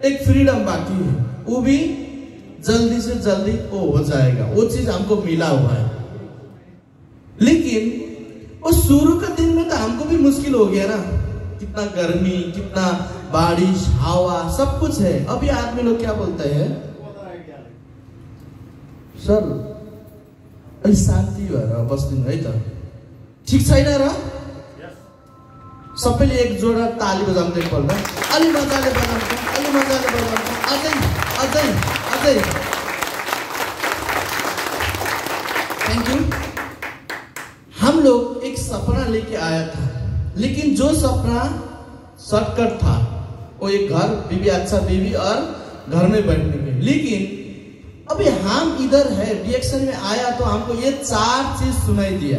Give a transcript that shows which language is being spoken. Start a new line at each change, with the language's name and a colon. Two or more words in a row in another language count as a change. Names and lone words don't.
Hindi: एक फ्रीडम बाकी है, वो भी जल्दी से जल्दी वो हो जाएगा, वो चीज हमको मिला हुआ है। लेकिन वो शुरू के दिन में तो हमको भी मुश्किल हो गया ना, कितना गर्मी, कितना बारिश, हवा, सब कुछ है। अभी आदमी लोग क्या बोलते हैं,
Nepali: सर अलिक शान्ति भएर बस्दिनु है त, ठिक छैन र? सबैले एक जोडा ताली बजाउँदै पर्दा अलि मजाले बजाउँछ, अलि मजाले बजाउँछ, अझै अझै अझै।
English: Thank you.
Hindi: हम लोग एक सपना लेके आया था, लेकिन जो सपना शॉर्टकट था वो एक घर, बीवी, अच्छा बीवी और घर में बैठने के। लेकिन अभी हम इधर है, रिएक्शन में आया तो हमको ये 4 चीज सुनाई दिया।